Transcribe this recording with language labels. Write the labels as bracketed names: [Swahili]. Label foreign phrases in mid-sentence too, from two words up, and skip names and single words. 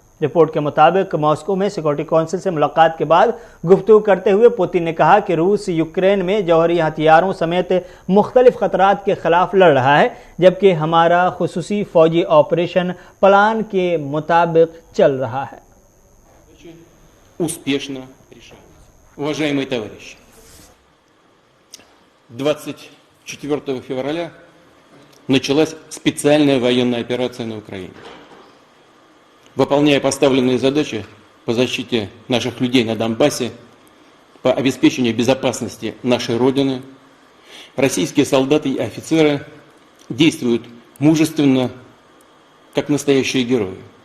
[Urdu] رپورٹ کے مطابق ماسکو میں [English] security council [Urdu] سے ملاقات کے بعد گفتگو کرتے ہوئے پوتن نے کہا کہ روس یوکرین میں جوہری ہتھیاروں سمیت مختلف خطرات کے خلاف لڑ رہا ہے، جبکہ ہمارا خصوصی فوجی آپریشن پلان کے مطابق چل رہا ہے. [Russian] Успешно решается. Уважаемые товарищи, 24 февраля началась специальная военная операция на Украине. Выполняя поставленные задачи по защите наших людей на Донбассе, по обеспечению безопасности нашей Родины, российские солдаты и офицеры действуют мужественно, как настоящие герои.